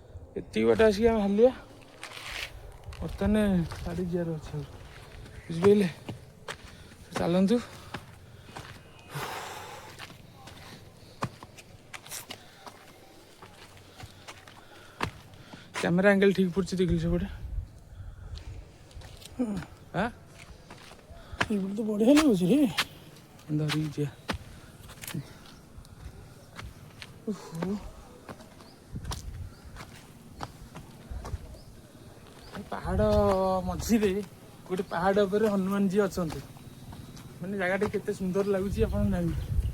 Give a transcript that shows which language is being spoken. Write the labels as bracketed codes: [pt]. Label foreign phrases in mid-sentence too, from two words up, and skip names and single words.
[or] ଏତିକି ବାଟ ଆସିକି ଆମେ ହାଲିଆ ବର୍ତ୍ତମାନ ଛାଡ଼ି ଯିବାର ଅଛି ଆଉ ବୁଝିପାରିଲେ ଚାଲନ୍ତୁ। କ୍ୟାମେରା ଆଙ୍ଗେଲ ଠିକ୍ ପଡ଼ୁଛି ଦେଖିଲି ସେପଟେ हाँ ତ ବଢ଼ିଆ लाଗୁଛି रे धरिकी ଯିବା ପାହାଡ଼ ମଝିରେ ଗୋଟେ ପାହାଡ଼ ଉପରେ ହନୁମାନଜୀ ଅଛନ୍ତି ମାନେ ଜାଗାଟି କେତେ ସୁନ୍ଦର ଲାଗୁଛି ଆପଣ ଜାଣିବେ।